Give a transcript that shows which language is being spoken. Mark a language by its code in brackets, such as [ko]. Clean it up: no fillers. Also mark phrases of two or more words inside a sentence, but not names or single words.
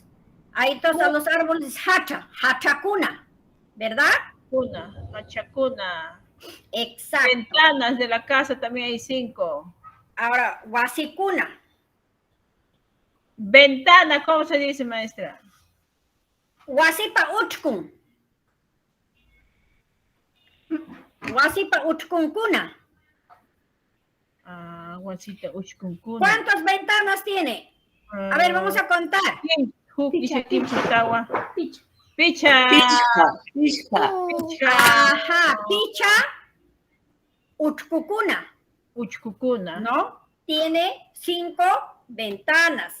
[es] Ahí todos los árboles hachacuna, ¿verdad? [qu] Hachacuna. [es] Exacto. Ventanas de la casa también hay 5. Ahora, guasicuna. Ventana, ¿cómo se dice, maestra? [qu] Guasipa uchkun. Guasipa uchkuncuna. Guasita uchkuncuna. [es] ¿Cuántas ventanas tiene? A ver, vamos a contar. [qu] Picha. Ajá, picha. Uchkucuna. ¿No? [es] Tiene 5 ventanas.